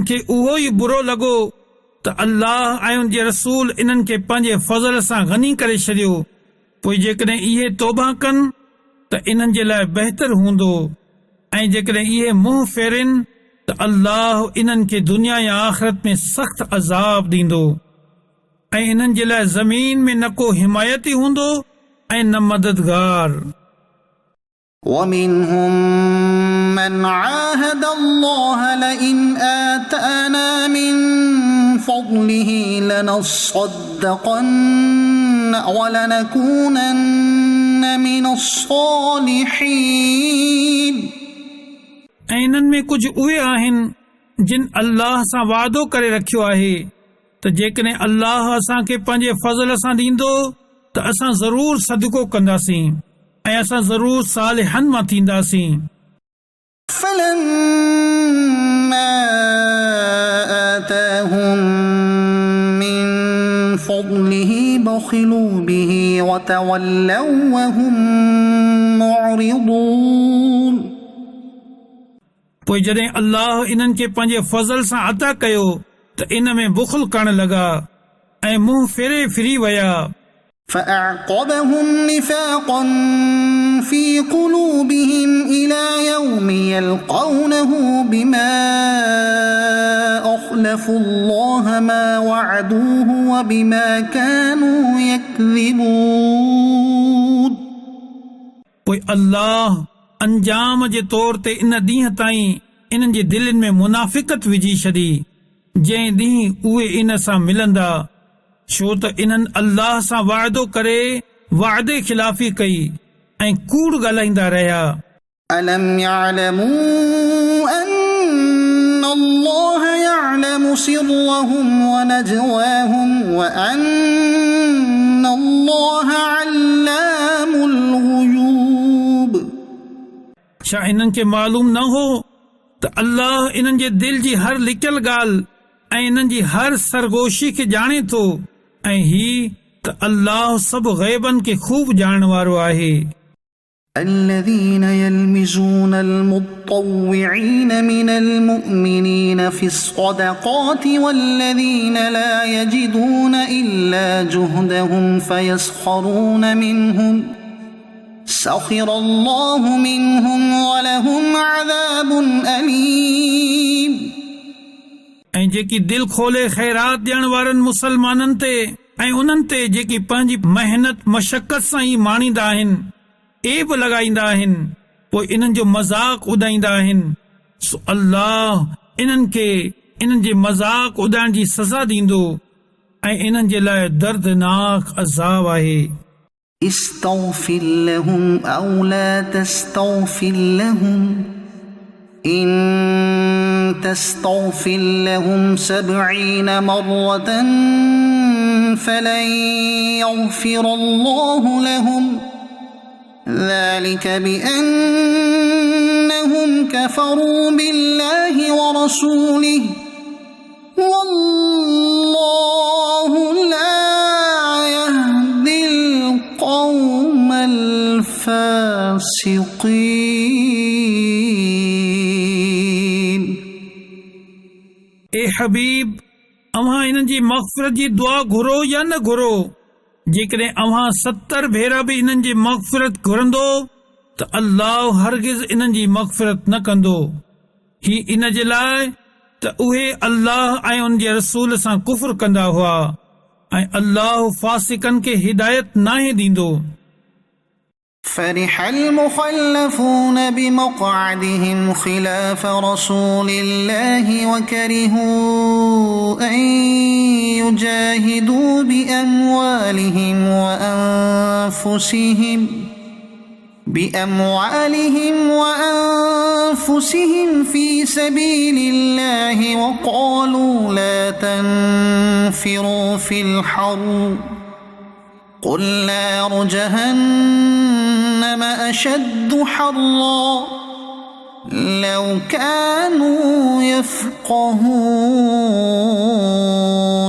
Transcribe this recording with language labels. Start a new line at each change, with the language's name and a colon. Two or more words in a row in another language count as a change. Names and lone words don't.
Sindhi: खे उहो ई बुरो लॻो त अल्लाह ऐं उन जे रसूल इन्हनि खे पंहिंजे फज़ल सां गनी करे छॾियो पोइ जेकॾहिं इहे तौबा कनि त इन्हनि जे लाइ बहितर हूंदो ऐं जेकॾहिं इहे मुंहुं फेरिन त अल्लाह इन्हनि खे दुनिया या आख़िरत में सख़्त अज़ाब ॾींदो ऐं इन्हनि जे लाइ ज़मीन में न को हिमायती हूंदो ऐं न मददगार.
Arabic: ومنهم من عاهد الله لئن آتانا من فضله لنصدقن ولنكونن من الصالحين.
Sindhi: ऐं इन्हनि में कुझु उहे आहिनि जिन अल्लाह सां वादो करे रखियो आहे त जेकॾहिं अल्लाह असांखे पंहिंजे फज़ल सां ॾींदो त असां ज़रूर सदको कंदासीं ऐं असां ज़रूर सालिहनि मां थींदासीं.
Arabic: فلما آتاهم من فضله بخلوا به وتولوا وهم معرضون.
Sindhi: पोइ जॾहिं अल्लाह इन्हनि खे पंहिंजे फज़ल सां अता कयो त इन में बुख़ल करण लॻा ऐं मुंहुं फेरे फिरी विया.
Arabic: فأعقبهم نفاقا في قلوبهم إلى يوم يلقونه بما أخلفوا الله ما وعدوه وبما كانوا يكذبون.
Sindhi: पोइ अल्लाह अंजाम जे तौर ते इन ॾींहं ताईं इन्हनि जे दिलनि में मुनाफ़िक़त विझी छॾी जंहिं ॾींहुं उहे इन सां मिलंदा छो त इन्हनि अल्लाह सां वाइदो करे वाइदे ख़िलाफ़ी कई ऐं कूड़ ॻाल्हाईंदा रहिया.
Arabic: ألم يعلموا أن الله يعلم سرهم ونجواهم وأن الله علام الغيوب.
Sindhi: छा इन्हनि खे मालूम न हो त अल्लाह इन्हनि जे दिल जी हर लिकियल ॻाल्हि ऐं इन्हनि जी हर सरगोशी खे ॼाणे थो ऐं ही त अल्लाह सभु ग़ैबनि खे खूब ॼाणण वारो आहे.
Arabic: الذين يلمزون المطوعين من المؤمنين في الصدقات والذين لا يجدون إلا جهدهم فيسخرون منهم سخر الله منهم ولهم عذاب أليم.
Sindhi: ऐं जेकी दिल खोले ख़ैरात ॾियण वारनि मुसलमाननि ते ऐं उन्हनि ते जेकी पंहिंजी मेहनत मशक़त सां ई माणींदा आहिनि एब लॻाईंदा आहिनि पोइ इन्हनि जो मज़ाक उॾाईंदा आहिनि सो अल्लाह इन्हनि खे इन्हनि जे मज़ाक उॾाइण जी सज़ा ॾींदो ऐं इन्हनि जे लाइ दर्दनाक अज़ाब आहे.
Arabic: استغفر لهم أو لا تستغفر لهم إن تستغفر لهم 70 مرة فلن يغفر الله لهم ذلك بأنهم كفروا بالله ورسوله والله لا يهدي القوم الفاسقين.
Sindhi: ए हबीब अव्हां इन्हनि जी मग़फ़िरत जी दुआ घुरो या न घुरो जेकॾहिं अव्हां 70 भेरा बि इन्हनि जी मग़फ़िरत घुरंदो त अल्लाह हरगिज़ इन्हनि जी मग़फ़िरत न कंदो. ही इन जे लाइ त उहे अल्लाह ऐं उन जे रसूल सां कुफ़्र कंदा हुआ ऐं अल्लाह फासिकनि खे हिदायत नाहे ॾींदो.
Arabic: فرح المخلفون بمقعدهم خلاف رسول الله وكرهوا أن يجاهدوا بأموالهم وأنفسهم في سبيل الله وقالوا لا تنفروا في الحر قل نار جهنم أشد حرا لو كانوا يفقهون.